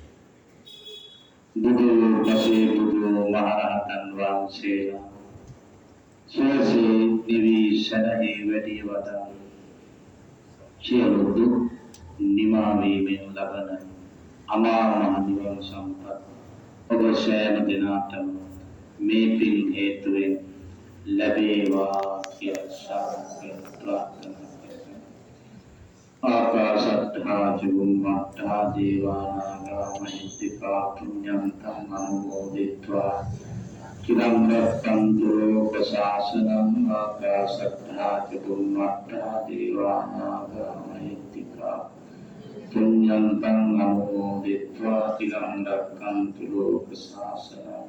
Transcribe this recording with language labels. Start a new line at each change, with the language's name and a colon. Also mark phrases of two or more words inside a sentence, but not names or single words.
Sinhala: බුදු දසේ බුදු මහරහතන් වහන්සේලා සෝසේ නිවි සැනහි වැඩි වදා සියලු දුක් නිමා වීමෙන් ලබන අමා මහ නිවන් සම්පත් ඔබ සෑම දිනකටම මේ පින් හේතුවෙන් ලැබේවා කියලා ප්‍රාර්ථනා කරමි.
Pali: ආකාශත්තා චුම්මත්තා දේවානාගා මහිත්‍තිකා පුඤ්ඤන්තං අනුමෝදිत्वा චිරං රක්ඛන්තු ලෝක ශාසනං. ආකාශත්තා චුම්මත්තා දේවානාගා මහිත්‍තිකා පුඤ්ඤන්තං අනුමෝදිत्वा චිරං රක්ඛන්තු ලෝක ශාසනං.